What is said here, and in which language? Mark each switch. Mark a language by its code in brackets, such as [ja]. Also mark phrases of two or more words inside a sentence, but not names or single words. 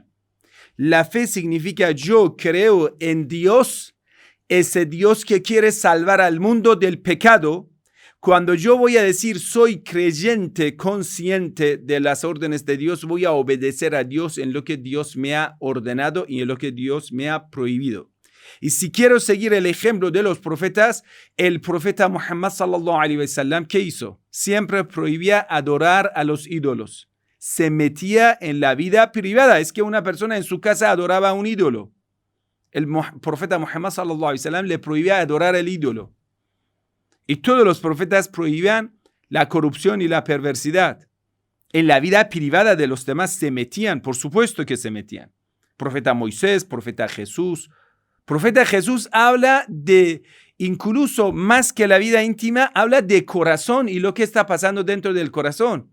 [es] La fe significa yo creo en Dios, ese Dios que quiere salvar al mundo del pecado. Cuando yo voy a decir soy creyente, consciente de las órdenes de Dios, voy a obedecer a Dios en lo que Dios me ha ordenado y en lo que Dios me ha prohibido. Y si quiero seguir el ejemplo de los profetas, el profeta Muhammad [ar] صلى الله عليه وسلم, [es] ¿qué hizo? Siempre prohibía adorar a los ídolos. Se metía en la vida privada. Es que una persona en su casa adoraba a un ídolo. El profeta Muhammad [ar] صلى الله عليه وسلم [es] le prohibía adorar al ídolo. Y todos los profetas prohibían la corrupción y la perversidad. En la vida privada de los demás se metían, por supuesto que se metían. Profeta Moisés, profeta Jesús. Profeta Jesús habla de, incluso más que la vida íntima, habla de corazón y lo que está pasando dentro del corazón.